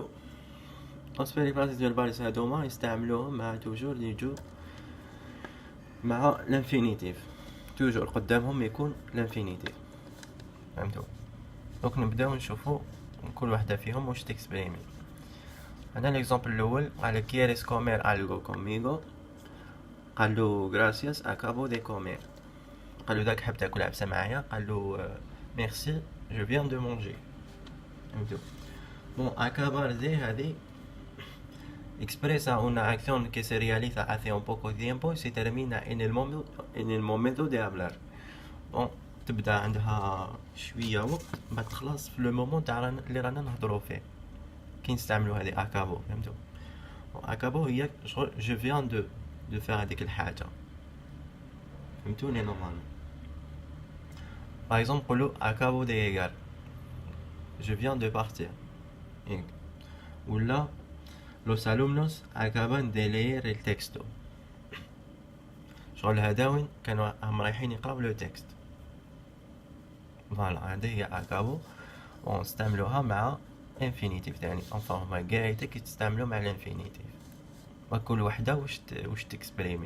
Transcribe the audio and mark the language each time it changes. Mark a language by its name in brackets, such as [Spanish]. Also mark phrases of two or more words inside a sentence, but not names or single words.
[Spanish] los perífrasis verbales [Arabic] هادوما يستعملوهم مع توجور اللي يجو مع الانفينيتيف، توجور قدامهم يكون الانفينيتيف. فهمتوا؟ دونك نبداو نشوفو كل وحده فيهم واش تكسبريمي. هنا ليكزامبل الاول قال [Spanish] quieres comer algo conmigo، [Arabic] قالو [Spanish] gracias acabo de comer, [Arabic] قالو داك حاب تاكل عبسه معايا، قالو [French] merci je viens de manger. [Arabic] فهمتوا؟ [Spanish] Bon, acabar de هذه expresa una acción que se realiza hace un poco tiempo y se termina en el momento de hablar. [Arabic] Bon, تبدا عندها شويه وقت بعد تخلص في [French] le moment [Arabic] تاع اللي رانا نهضروا فيه كي نستعملوا هذه اكابو. فهمتوا؟ اكابو هي شغل [French] je viens de faire [Arabic] هذيك الحاجه. فهمتوني نورمالمون؟ باغ اكزومبل نقولوا [Spanish] acabo de llegar، [French] je viens de partir. [Spanish] ولا los alumnos acaban de leer el texto، [Arabic] شغل هذاوين كانوا هم رايحين يقراو [French] le texte. [Arabic] فوالا هذه هي اكابو، ونستعملوها مع انفينيتيف تاني. انفا هما كاع يتستعملوا مع الانفينيتيف، وكل وحده واش تكسبريمي.